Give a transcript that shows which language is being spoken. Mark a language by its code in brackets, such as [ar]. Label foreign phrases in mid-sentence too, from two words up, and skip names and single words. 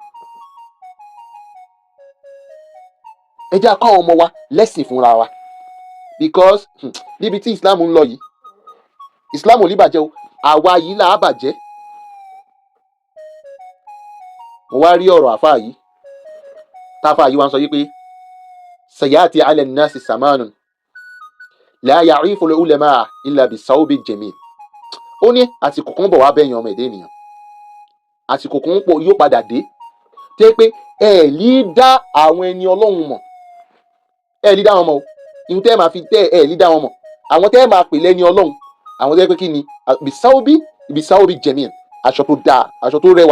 [yo] ẹ jẹ́ a kọ́ àwọn ọmọ wa lẹ́sìn fúnra wa because níbi tí ìsìláàmù ń lọ yìí ìsìláàmù ò ní bàjẹ́ o àwa yìí là á bàjẹ́. mo wá rí ọ̀rọ̀ àfáà yìí táfáà yìí wá ń sọ yìí pé [ar] سيأتي على الناس زمان لا يعرف العلماء إلا بالثوب الجميل. [yo] ó ní àsìkò kan bọ̀ wá bẹ́yìn ọmọ ẹ̀dẹ́ ènìyàn, àsìkò kan yóò padà dé tẹ́ pé ẹ lè dá àwọn ẹni ọlọ́run mọ̀, ẹ lè dá wọn mọ̀ o ìhun tẹ́ ẹ máa fi tẹ́ ẹ lè dá wọn mọ̀. àwọn tẹ́ ẹ máa pè lẹ́ni ọlọ́run àwọn tẹ́ pé kí ni [ar] بالثوب الجميل, [yo] aṣọ tó dáa aṣọ tó rẹwà.